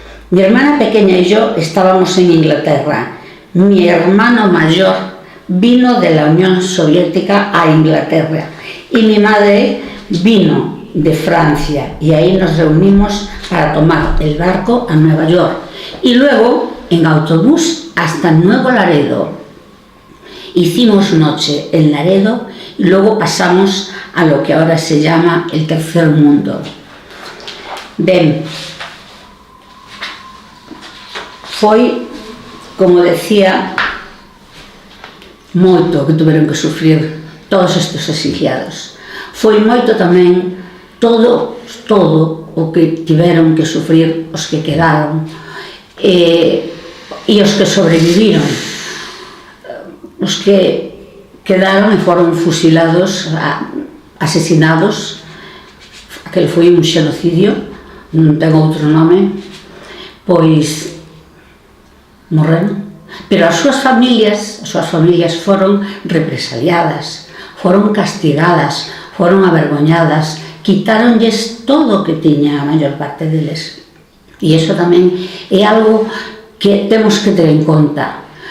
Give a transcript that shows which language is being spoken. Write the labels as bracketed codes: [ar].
[es] Mi hermana pequeña y yo estábamos en Inglaterra. Mi hermano mayor vino de la Unión Soviética a Inglaterra y mi madre vino de Francia, y ahí nos reunimos para tomar el barco a Nueva York y luego en autobús hasta Nuevo Laredo. Hicimos noche en Laredo y luego pasamos a lo que ahora se llama el Tercer Mundo. [gl] Ben, foi, como decía, moito que tuveron que sufrir todos estes exiliados. Foi moito tamén todo o que tiveron que sufrir os que quedaron e os que sobreviviron, os que quedaron e foron fusilados, asesinados. Aquel foi un xenocidio, non ten outro nome, pois morreron. Pero as súas familias foron represaliadas, foron castigadas, foron avergoñadas, quitáronlles todo o que tiña a maior parte deles. E iso tamén é algo que temos que ter en conta.